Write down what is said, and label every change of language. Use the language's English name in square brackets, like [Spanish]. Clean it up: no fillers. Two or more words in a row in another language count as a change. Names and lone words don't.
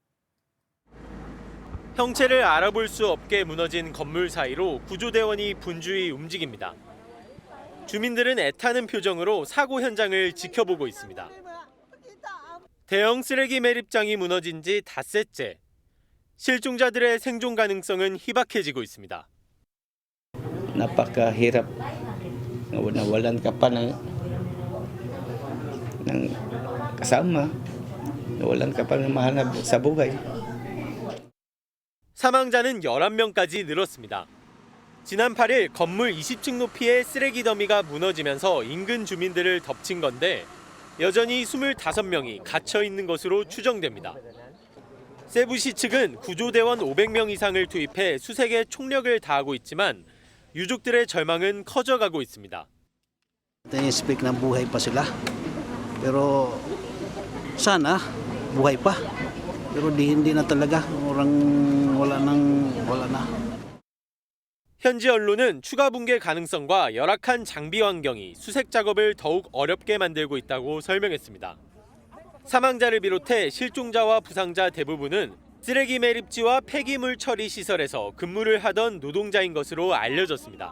[Korean] 형체를 알아볼 수 없게 무너진 건물 사이로 구조대원이 분주히 움직입니다. 주민들은 애타는 표정으로 사고 현장을 지켜보고 있습니다. 대형 쓰레기 매립장이 무너진 지 닷새째. 실종자들의 생존 가능성은 희박해지고 있습니다. [Filipino] Napakahirap nawalan ka pa ng kasama, nawalan ka pa ng mahanap sa buhay. [Korean] 사망자는 11명까지 늘었습니다. 지난 8일 건물 20층 높이의 쓰레기 더미가 무너지면서 인근 주민들을 덮친 건데 여전히 25명이 갇혀 있는 것으로 추정됩니다. 세부시 측은 구조대원 500명 이상을 투입해 수색에 총력을 다하고 있지만 유족들의 절망은 커져가고 있습니다. [Filipino] Speak na buhay pa sila. Pero sana buhay pa. Pero hindi na talaga. wala na. [Korean] 현지 언론은 추가 붕괴 가능성과 열악한 장비 환경이 수색 작업을 더욱 어렵게 만들고 있다고 설명했습니다. 사망자를 비롯해 실종자와 부상자 대부분은 쓰레기 매립지와 폐기물 처리 시설에서 근무를 하던 노동자인 것으로 알려졌습니다.